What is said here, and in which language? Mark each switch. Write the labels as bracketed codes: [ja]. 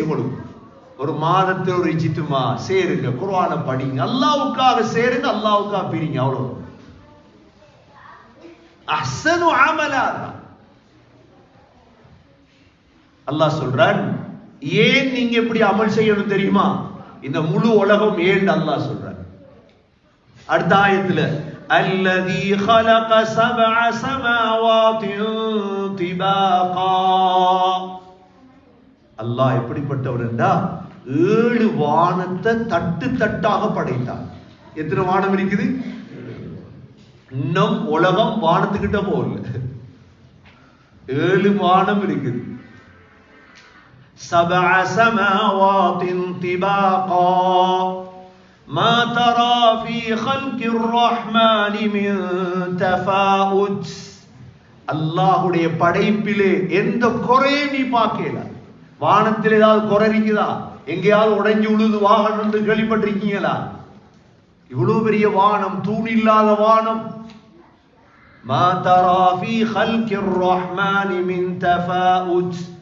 [ta] உங்களுக்கு ஒரு மாதத்தில் ஒரு இஜ்திமா சேருங்க, குர்ஆனை படிங்க, அல்லாஹ்வுக்காக சேருங்க, அல்லாஹ்வுக்காக பிரிங்க. அவ்வளவு. [ar] அஹ்ஸனு அமலா. [ta] அல்லாஹ் சொல்றான், ஏன் நீங்க இப்படி அமல் செய்யணும் தெரியுமா? இந்த முழு உலகம் ஏன் அல்லாஹ் சொல்றான். அடுத்த ஆயத்துல [ar] அல்லதி خلق سبع سماوات طباقا. [ta] அல்லாஹ் எப்படிப்பட்டவர் என்றா 7 வானத்தை தட்டு தட்டாக படைத்தான். எத்தனை வானம் இருக்குது? இன்னும் உலகம் வானத்துக்கிட்ட போகல. 7 வானம் இருக்குது. [ar] سبع سماوات طباقا ما ترى في خلق الرحمن من تفاوت. [ta] அல்லாஹ்வுடைய படைப்பிலே எந்த குறையும் நீ பார்க்கல. வானத்தில் ஏதாவது குறை இருக்குதா? எங்கேயாவது உடைஞ்சு உழுது வாகனம் என்று கேள்விப்பட்டிருக்கீங்களா? இவ்வளவு பெரிய வானம், தூண் இல்லாத வானம். [ar] ما ترى في خلق الرحمن من تفاوت.